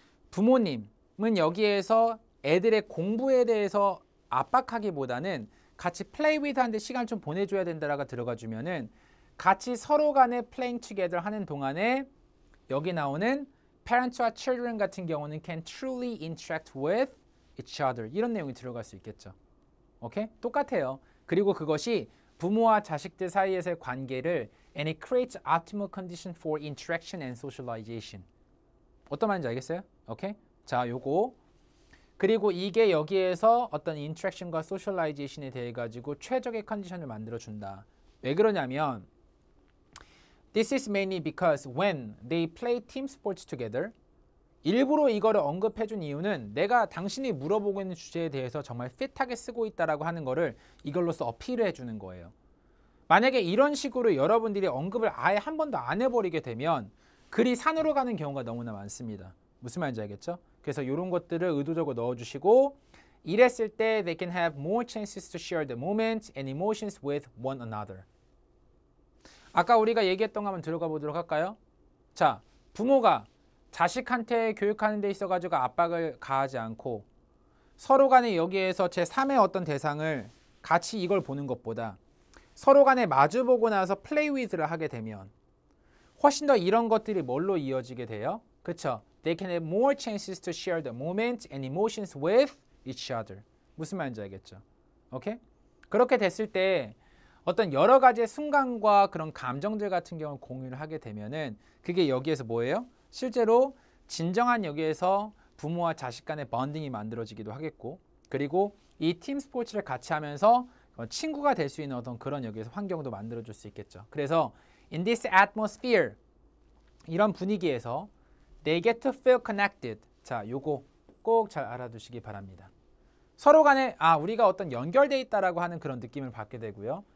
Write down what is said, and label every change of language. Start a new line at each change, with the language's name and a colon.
Korean: 부모님은 여기에서 애들의 공부에 대해서 압박하기보다는 같이
English: play with
Korean: 하는데 시간을 좀 보내줘야 된다라고 들어가 주면은 같이 서로 간에
English: playing together
Korean: 하는 동안에 여기 나오는 parents와 children 같은 경우는
English: can truly interact with each other
Korean: 이런 내용이 들어갈 수 있겠죠. 오케이? 똑같아요. 그리고 그것이 부모와 자식들 사이에서의 관계를
English: and it creates optimal condition for interaction and socialization.
Korean: 어떤 말인지 알겠어요? 오케이? 자, 요거 그리고 이게 여기에서 어떤 인터랙션과 소셜라이제이션에 대해 가지고 최적의 컨디션을 만들어 준다. 왜 그러냐면
English: This is mainly because when they play team sports together
Korean: 일부러 이거를 언급해 준 이유는 내가 당신이 물어보고 있는 주제에 대해서 정말 핏하게 쓰고 있다라고 하는 거를 이걸로써 어필을 해주는 거예요. 만약에 이런 식으로 여러분들이 언급을 아예 한 번도 안 해버리게 되면 글이 산으로 가는 경우가 너무나 많습니다. 무슨 말인지 알겠죠? 그래서 이런 것들을 의도적으로 넣어주시고 이랬을 때
English: they can have more chances to share the moments and emotions with one another.
Korean: 아까 우리가 얘기했던 거 한번 들어가 보도록 할까요? 자, 부모가 자식한테 교육하는 데 있어가지고 압박을 가하지 않고 서로 간에 여기에서 제3의 어떤 대상을 같이 이걸 보는 것보다 서로 간에 마주보고 나서 play with를 하게 되면 훨씬 더 이런 것들이 뭘로 이어지게 돼요? 그쵸?
English: They can have more chances to share the moments and emotions with each other.
Korean: 무슨 말인지 알겠죠? 오케이? 그렇게 됐을 때 어떤 여러 가지의 순간과 그런 감정들 같은 경우를 공유를 하게 되면은 그게 여기에서 뭐예요? 실제로 진정한 여기에서 부모와 자식 간의 번딩이 만들어지기도 하겠고 그리고 이 팀 스포츠를 같이 하면서 친구가 될 수 있는 어떤 그런 여기에서 환경도 만들어줄 수 있겠죠. 그래서
English: in this atmosphere
Korean: 이런 분위기에서
English: they get to feel connected.
Korean: 자, 요거 꼭 잘 알아두시기 바랍니다. 서로 간에 우리가 어떤 연결돼 있다라고 하는 그런 느낌을 받게 되고요.